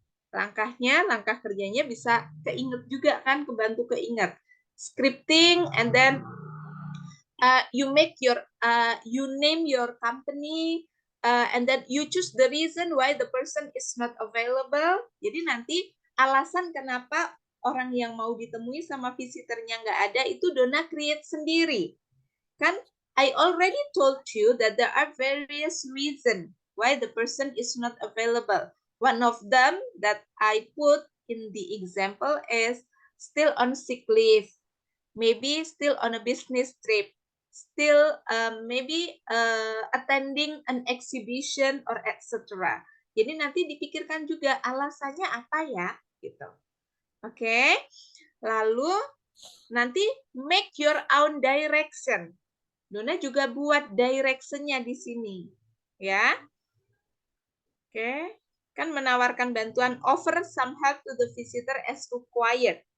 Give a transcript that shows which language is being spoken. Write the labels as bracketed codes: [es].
[id] Langkah kerjanya bisa keinget juga kan, kebantu keinget. [en] Scripting, and then you name your company, and then you choose the reason why the person is not available. [id] Jadi nanti alasan kenapa orang yang mau ditemui sama visitornya nggak ada itu Donna create sendiri. [en] Kan I already told you that there are various reasons why the person is not available. One of them that I put in the example is still on sick leave, maybe still on a business trip, still maybe attending an exhibition or etc. [id] Jadi nanti dipikirkan juga alasannya apa ya, gitu. Oke. Lalu nanti [en] make your own direction. [id] Dona juga buat direction-nya di sini, ya. Oke. Kan menawarkan bantuan, [en] offer some help to the visitor as required.